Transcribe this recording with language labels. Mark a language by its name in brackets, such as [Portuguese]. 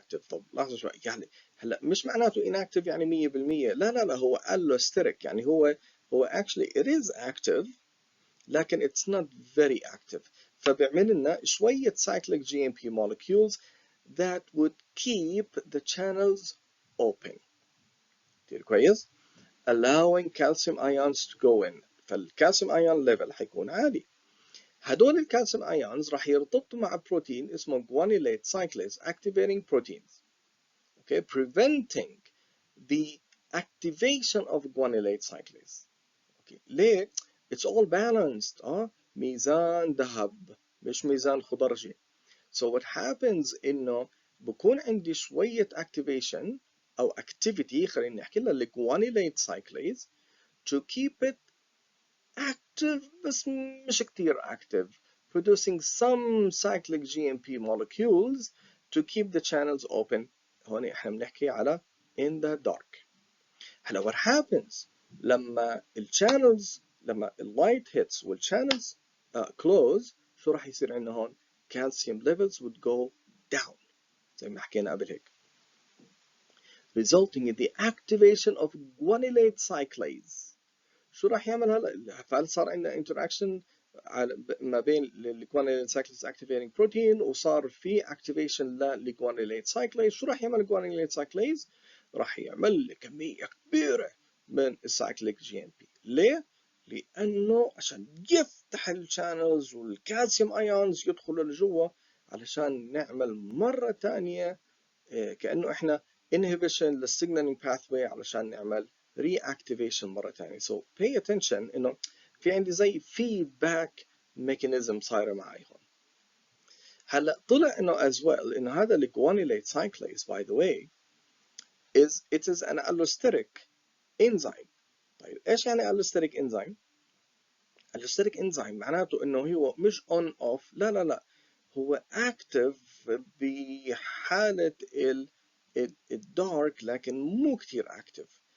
[Arabic] طب لحظة شوي، يعني هلا مش معناته inactive يعني 100%. لا هو [English] allosteric [Arabic] يعني هو [English] actually it is active لكن it's not very active. [Arabic] فبيعمل لنا شوية [English] cyclic GMP molecules that would keep the channels open. [Arabic] كتير كويس. [English] allowing calcium ions to go in. [Arabic] فالكالسيوم ايون ليفل حيكون عالي. هدول الكالسيوم ايونز راح يرتبطوا مع بروتين اسمه [English] guanylate cyclase activating proteins. Okay, preventing the activation of guanylate cyclase. Okay, ليه؟ It's all balanced. [Arabic] ميزان ذهب مش ميزان خضرجي. [English] So what happens [Arabic] إنه بكون عندي شوية [English] activation أو activity [Arabic] خلينا نحكي لها الجوانيليت [English] cyclase to keep it active [Arabic] بس مش كتير [English] active, producing some cyclic GMP molecules to keep the channels open. [Arabic] هون احنا بنحكي على [English] in the dark. هلا what happens [Arabic] لما الchannels لما اللايت hits والchannels close شو راح يصير عندنا هون؟ [English] calcium levels would go down [Arabic] زي ما حكينا قبل هيك, [English] resulting in the activation of guanylate cyclase. [Arabic] شو راح يعمل هلا؟ فهل صار عندنا interaction ما بين الجوانيليت cyclase [English] activating protein [Arabic] وصار في activation للجوانيليت cyclase. شو راح يعمل الجوانيليت cyclase؟ راح يعمل كمية كبيرة من السايكليك جي ام بي. ليه؟ لأنه عشان يفتح الشانلز والكالسيوم ايونز يدخلوا لجوا علشان نعمل مرة تانية كأنه احنا inhibition للsignaling pathway علشان نعمل reactivation مرة تانية. [English] So pay attention [Arabic] إنه في عندي زي [English] feedback mechanism [Arabic] صايرة معي هون. هلا طلع إنه [English] as well [Arabic] إنه هذا الجوانيليت [English] cyclase by the way it is an allosteric enzyme. [Arabic] طيب إيش يعني [English] allosteric enzyme؟ [Arabic] allosteric enzyme معناته إنه هو مش [English] on off. [Arabic] لا هو active بحالة الدارك لكن مو كتير active.